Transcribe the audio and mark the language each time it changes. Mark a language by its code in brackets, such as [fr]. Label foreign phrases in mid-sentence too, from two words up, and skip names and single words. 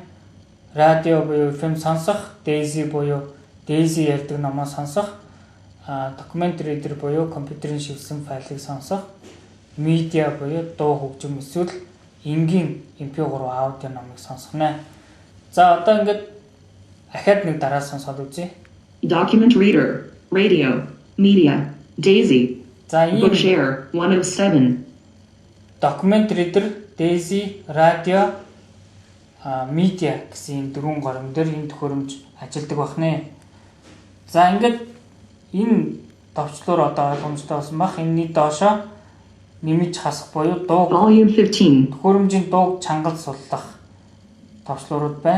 [mn] Радио буюу FM сонсох, Daisy буюу Daisy ярьдаг номоо сонсох, [en] document reader [mn] буюу компьютерийн шивсэн файлыг сонсох, media буюу дуу хөгжим эсвэл энгийн MP3 аудио номыг сонсох нэ. За одоо ингээд ахаад нэг дараа сонсоод үзье. [en] Document reader. Radio. Media. Daisy. [mn] За ийм [en] Bookshare 1 of 7. document reader, [mn] Daisy, radio, media гэсэн дөрвөн горим дээр энэ төхөөрөмж ажилладаг байна. За ингээд энэ товчлуур одоо ойлгомжтой болсон бах. Энэний доошоо нэмж хасах буюу дуу [en] Volume 15. [mn] төхөөрөмжийн дууг чангал суллах товчлуурууд байна.